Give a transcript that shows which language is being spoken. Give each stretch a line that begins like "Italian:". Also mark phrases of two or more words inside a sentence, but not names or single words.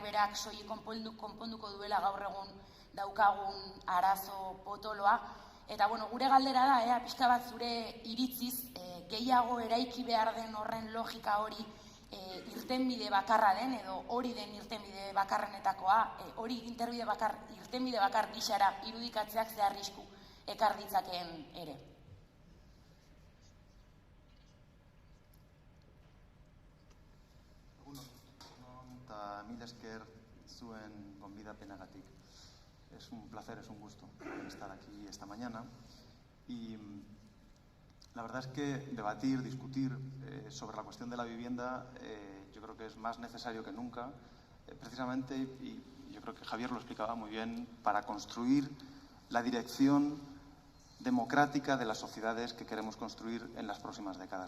Basque: berak soilik konponduko duela gaur egun daukagun arazo potoloa, eta gure galdera da, pixka bat zure iritziz, gehiago eraiki behar den horren logika hori irtenbide bakarra den, edo hori den irtenbide bakarrenetakoa, hori irtenbide bakar gixara irudikatzeak ze arrisku ekar ditzakeen ere. Eta mil esker zuen gonbidapenagatik.
Spanish: Es un placer, es un gusto estar aquí esta mañana. Y la verdad es que debatir, discutir sobre la cuestión de la vivienda yo creo que es más necesario que nunca, precisamente, y yo creo que Javier lo explicaba muy bien, para construir la dirección democrática de las sociedades que queremos construir en las próximas décadas.